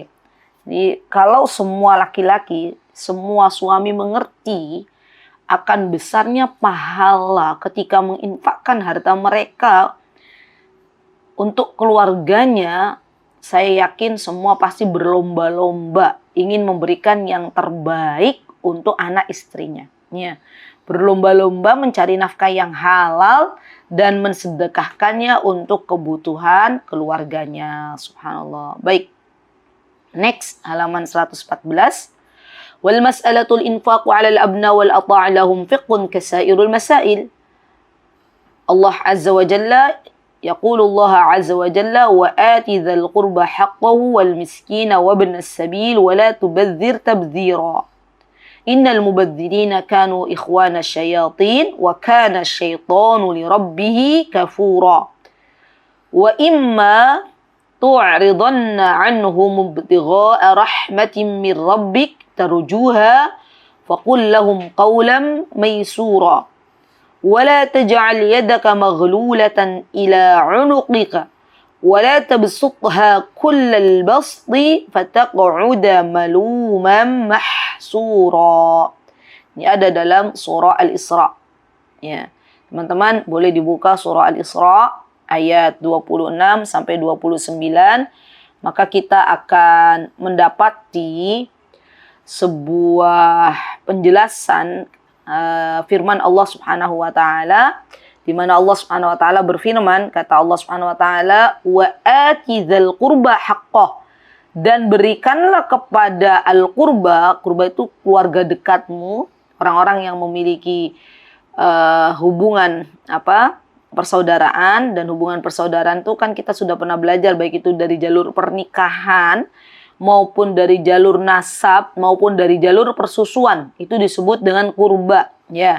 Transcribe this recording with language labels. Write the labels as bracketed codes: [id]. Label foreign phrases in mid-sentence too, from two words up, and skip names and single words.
[id] Jadi kalau semua laki-laki, semua suami mengerti akan besarnya pahala ketika menginfakkan harta mereka untuk keluarganya, saya yakin semua pasti berlomba-lomba ingin memberikan yang terbaik untuk anak istrinya. Ya. berlomba-lomba mencari nafkah yang halal dan mensedekahkannya untuk kebutuhan keluarganya. Subhanallah. Baik. Next, halaman 114. [ar] والمسألة الإنفاق على الأبناء والعطاء لهم فقه كسائر المسائل. الله عز وجل يقول الله عز وجل وآت ذا القربى حقه والمسكين وابن السبيل ولا تبذر تبذيرا إن المبذرين كانوا إخوان الشياطين وكان الشيطان لربه كفورا وإما تعرضن عنهم ابتغاء رحمة من ربك ترجوها فقل لهم قولا ميسورا ولا تجعل يدك مغلولة إلى عنقك ولا تبسطها كل البسط فتقعد ملوما محسورا. [id] Ini ada dalam surah Al-Isra. Ya, teman-teman boleh dibuka surah Al-Isra ayat 26 sampai 29, maka kita akan mendapati sebuah penjelasan firman Allah Subhanahu [ar] وتعالى, [id] di mana Allah [ar] سبحانه وتعالى [id] berfirman, kata Allah [ar] سبحانه وتعالى, وآت ذا القربى حقه, [id] dan berikanlah kepada [ar] القربى, [id] qurba itu keluarga dekatmu, orang-orang yang memiliki hubungan persaudaraan, dan hubungan persaudaraan itu kan kita sudah pernah belajar, baik itu dari jalur pernikahan maupun dari jalur nasab, maupun dari jalur persusuan, itu disebut dengan kurba, ya.